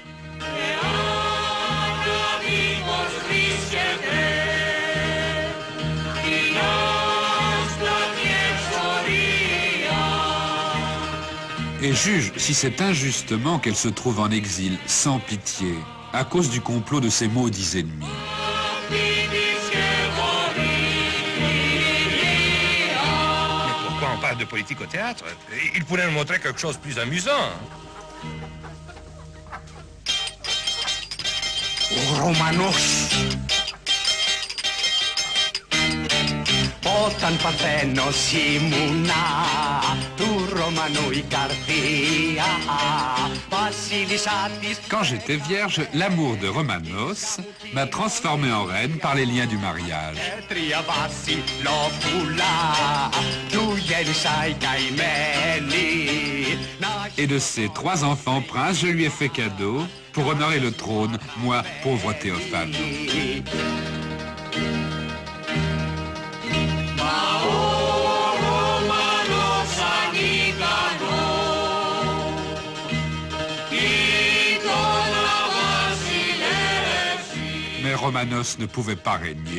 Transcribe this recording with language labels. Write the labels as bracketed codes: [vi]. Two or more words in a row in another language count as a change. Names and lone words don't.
[fr] Et juge si c'est injustement qu'elle se trouve en exil, sans pitié, à cause du complot de ses maudits ennemis. On parle de politique au théâtre. Il pourrait nous montrer quelque chose de plus amusant. [el] Ρωμανός. Όταν Παρθένος ήμουνα, του Ρωμανού η καρδία, βασίλισσα της... [fr] Quand j'étais vierge, l'amour de Romanos m'a transformé en reine par les liens du mariage. [el] Τρία βασιλόπουλα, του γέννησα η καημένη. [fr] Et de ces 3 enfants princes, je lui ai fait cadeau pour honorer le trône, moi, pauvre Théophane. Mais Romanos ne pouvait pas régner.